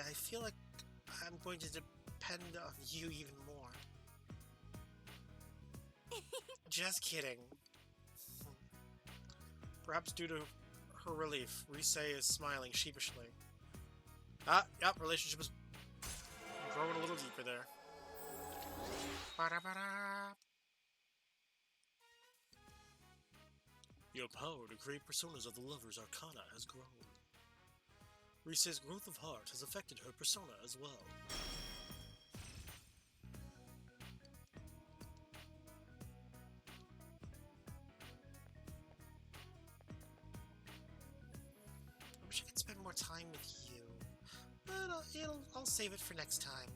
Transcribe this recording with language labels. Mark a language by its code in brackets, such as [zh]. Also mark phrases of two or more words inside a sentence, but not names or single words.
[en] I feel like I'm going to depend on you even more. Just kidding. Perhaps due to her relief, Risei is smiling sheepishly. Yep, relationship is growing a little deeper there. Ba-da-ba-da. Your power to create personas of the lover's arcana has grown. Rise's growth of heart has affected her persona as well. I wish I could spend more time with you, but I'll save it for next time.